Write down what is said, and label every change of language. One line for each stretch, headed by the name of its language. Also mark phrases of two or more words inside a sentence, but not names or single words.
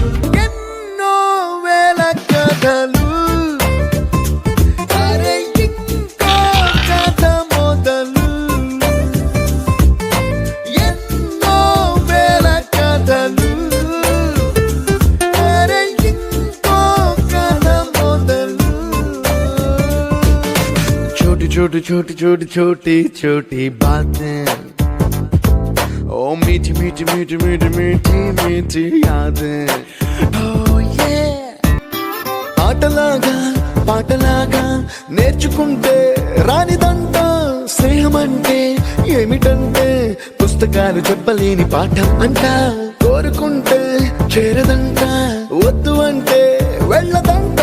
Telugu: ఎన్నో వేల కథలు, అరే ఇంకో కథ మొదలు. ఎన్నో వేల కథలు, అరే ఇంకో కథ మొదలు.
Hindi: छोटी छोटी छोटी छोटी छोटी छोटी बातें, ओ मीठी मीठी मीठी मीठी मीठी मीठी यादें.
English: Oh yeah.
Telugu: ఆటలాగా పాటలాగా నేర్చుకుంటే రానిదంట స్నేహం అంటే ఏమిటంటే పుస్తకాలు చెప్పలేని పాఠం అంట. కోరుకుంటే చేరదంట, వద్దు అంటే వెళ్ళదంట.